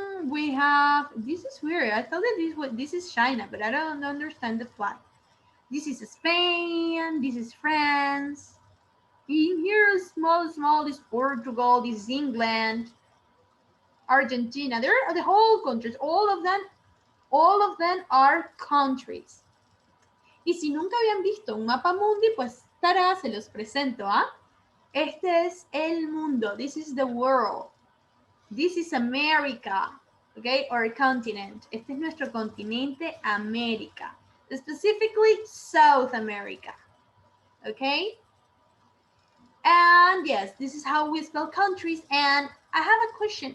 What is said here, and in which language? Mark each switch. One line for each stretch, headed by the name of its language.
English: we have, this is weird. I thought that this is China, but I don't understand the flag. This is Spain, this is France. In here, small is Portugal, this is England, Argentina. There are the whole countries. All of them are countries.
Spanish: Y si nunca habían visto un mapa mundi, pues tará, se los presento, ¿ah? Este es el mundo.
English: This is the world. This is America, okay, or continent.
Spanish: Este es nuestro continente, América.
English: Specifically, South America, okay? And yes, this is how we spell countries. And I have a question.